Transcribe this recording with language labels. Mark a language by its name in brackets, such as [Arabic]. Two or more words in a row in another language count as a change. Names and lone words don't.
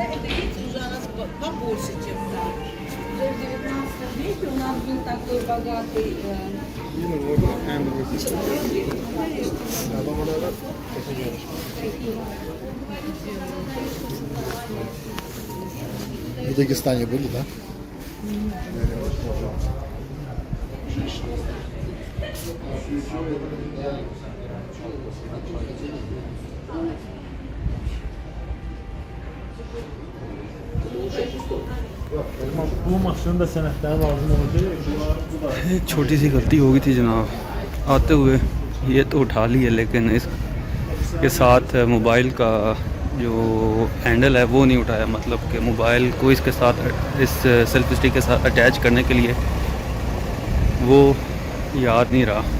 [Russian] Это, видите, уже у нас побольше, чем там. Уже в 19 веке у нас был такой богатый... В Дагестане были, да? [Azerbaijani] Bu maşının da senetleri lazım olacak. [Hindi] एक छोटी सी गलती हो गई थी जनाब, आते हुए ये तो उठा ली है, लेकिन इसके साथ मोबाइल का जो हैंडल है वो नहीं उठाया। मतलब कि मोबाइल को इसके साथ, इस [English] selfie stick [Hindi] के साथ अटैच करने के लिए वो याद नहीं रहा।